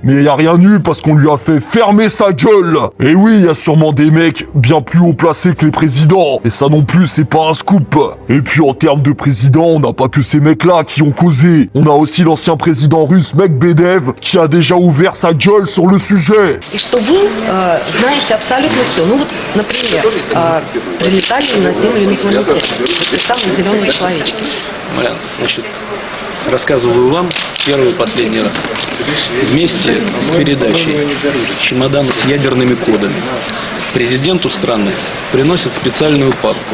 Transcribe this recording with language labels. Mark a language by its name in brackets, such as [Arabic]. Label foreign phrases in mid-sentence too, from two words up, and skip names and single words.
[French] Mais il y a rien eu parce qu'on lui a fait fermer sa gueule. Et oui, il y a sûrement des mecs bien plus haut placés que les présidents. Et ça non plus, c'est pas un scoop. Et puis en termes de président, on n'a pas que ces mecs-là qui ont causé. On a aussi l'ancien président russe Medvedev qui a déjà ouvert sa gueule sur le sujet. [Russian] И что вы знаете абсолютно все. Ну вот, например, прилетали на Землю инопланетяне. Вот самые зеленые человечки. Значит, рассказываю вам первый и последний раз. Вместе с передачей чемодана с ядерными кодами президенту страны приносят специальную папку.